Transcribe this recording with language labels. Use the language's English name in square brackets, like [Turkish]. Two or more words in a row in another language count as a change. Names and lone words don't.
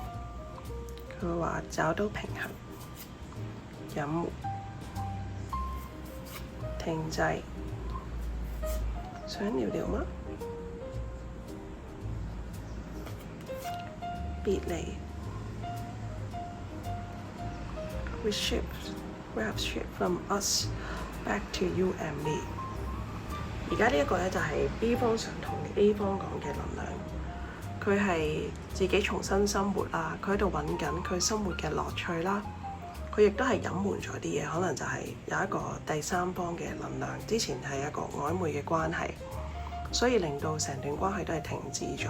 [Cantonese] 佢會話找到平衡、隱瞞、停滯，想聊聊嗎？ [English] 別離 We have shift from us back to you and me。 [Cantonese] 而家呢一個咧就係 B 方想同 A 方講嘅能量，佢係自己重新生活啦，佢喺度揾緊佢生活嘅樂趣啦，佢亦都係隱瞞咗啲嘢，可能就係有一個第三方嘅能量，之前係一個曖昧嘅關係，所以令到成段關係都係停止咗。